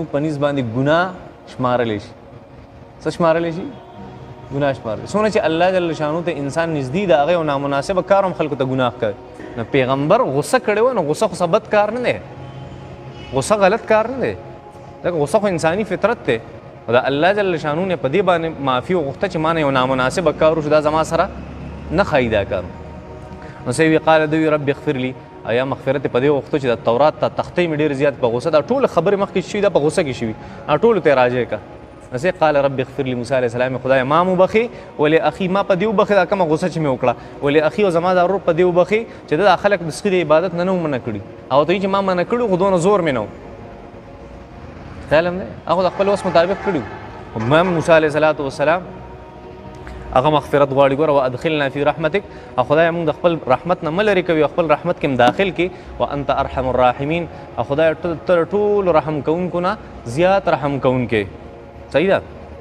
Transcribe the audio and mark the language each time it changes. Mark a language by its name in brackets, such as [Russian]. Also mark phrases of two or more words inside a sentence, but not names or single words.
[Pashto] په نیز باندې ګناه شمارلی شي څه شمارلی شي ګناه شمارلی څومره چې الله جل شانو ته انسان نږدې د هغه یو نامناسبه کار هم خلکو ته ګناه کوي نو پیغمبر غوسه کړی و نو غوسه خو څه بد کار نه دی غوسه غلط کار نه دی ځکه غوسه خو انساني فطرت دی او د الله جل شانو نه په دې باندې معافي وغوښته چې ما نه یو نامناسبه کار وشو دا زما سره نه ښایي دا کار نو څه وي قال دوی [Arabic] رب اغفر لي [Pashto] او یا مغفرت په دې وغوښتو چې د تورات ته تختې مې ډېر زیات په غوسه دا ټولې خبرې مخکې شوي دا په غوسه کې شوي ټولو ته یې راجع که نو څه [Arabic] قال رب اغفر لي [Pashto] موسی علیه السلام خدای ما وبخي ولې اخي ما په دې وبخي دا کومه غوسه چې مې وکړه ولې اخي او زما دا ورور په دې وبخي چې دا خلک د سخي د عبادت نه منع کړي او ته چې ما منع کړي خو دونه زور مې نه خیال هم دی هغه د خپل وس مطابق کړي وو موسی علیه السلام هغه مغفرت غواړي ګوره [Arabic] وادخلنا فی رحمتک [Pashto] او خدای موږ د خپل رحمت نه مه لرې کوي او خپل رحمت کې هم داخل کړي [Arabic] وانت ارحم الراحمین [Pashto] او خدای تر ټولو رحم کوونکو نه زیات رحم کوونکی صحیح ده